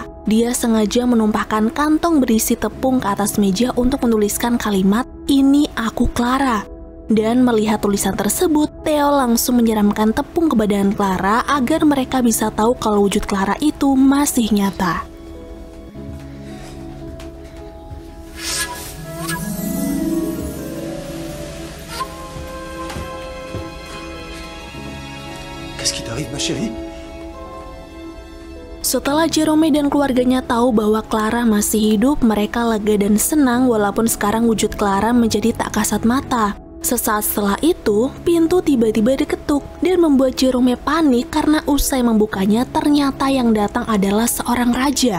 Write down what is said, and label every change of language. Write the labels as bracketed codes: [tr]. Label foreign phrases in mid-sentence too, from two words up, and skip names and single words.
[id] Dia sengaja menumpahkan kantong berisi tepung ke atas meja untuk menuliskan kalimat, "Ini aku Clara." Dan melihat tulisan tersebut, Theo langsung menyiramkan tepung ke badan Clara agar mereka bisa tahu kalau wujud Clara itu masih nyata. [fr] Qu'est-ce qui t'arrive, ma chérie? [id] Setelah Jerome dan keluarganya tahu bahwa Clara masih hidup, mereka lega dan senang walaupun sekarang wujud Clara menjadi tak kasat mata. Sesaat setelah itu, pintu tiba-tiba diketuk dan membuat Jerome panik karena usai membukanya ternyata yang datang adalah seorang raja.